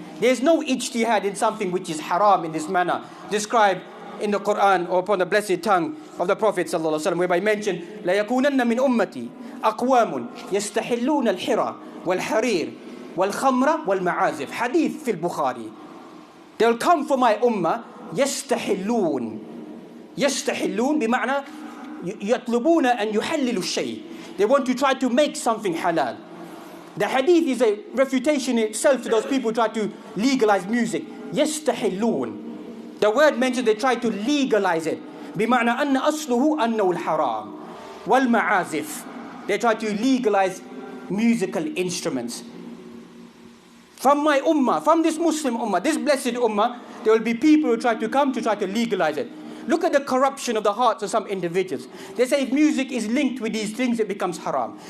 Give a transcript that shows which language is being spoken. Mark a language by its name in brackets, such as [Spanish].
[English] There's no ijtihad in something which is haram in this manner, described in the Quran or upon the blessed tongue of the Prophet ﷺ, whereby mentioned, [Arabic] لا يكونن من أمتي أقوام يستحلون الحرى والحرير والخمر والمعازف. [English] Hadeeth في al-Bukhaari. They'll come for my ummah, يستحلون. [Arabic] يستحلون بمعنى يطلبون أن يحللوا الشيء. [English] They want to try to make something halal. The hadith is a refutation in itself to those people who try to legalize music. [Arabic] يستحلون. [English] The word mentioned they try to legalize it. [Arabic] بمعنى أن أصله أنه الحرام والمعازف. [English] They try to legalize musical instruments. From my ummah, from this Muslim ummah, this blessed ummah, there will be people who try to legalize it. Look at the corruption of the hearts of some individuals. They say if music is linked with these things, it becomes haram.